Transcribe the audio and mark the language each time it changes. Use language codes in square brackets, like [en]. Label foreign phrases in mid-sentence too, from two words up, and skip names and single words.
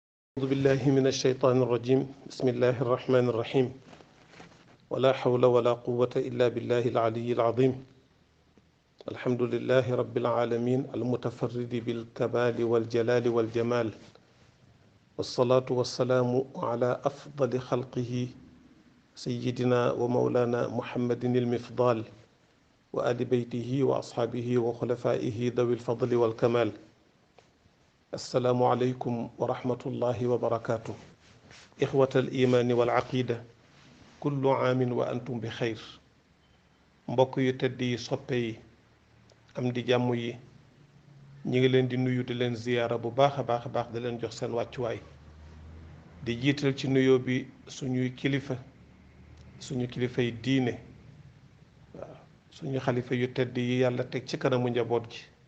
[ar] أعوذ بالله من الشيطان الرجيم بسم الله الرحمن الرحيم ولا حول ولا قوة إلا بالله العلي العظيم الحمد لله رب العالمين المتفرد بالكمال والجلال والجمال والصلاة والسلام على أفضل خلقه سيدنا ومولانا محمد المفضال وآل بيته وأصحابه وخلفائه ذوي الفضل والكمال السلام عليكم ورحمة الله وبركاته إخوة الإيمان والعقيدة كل عام وأنتم بخير [wo] mbokk yu tedd yi soppe yi am di jàmm yi ñi ngi leen di nuyu di leen ziyaara bu baax a baax di leen jox seen wàccuwaay di jiital ci nuyoo bi suñu kilifa yi diine waaw suñu xalifa yu tedd yi yàlla teg ci kanamu njaboot gi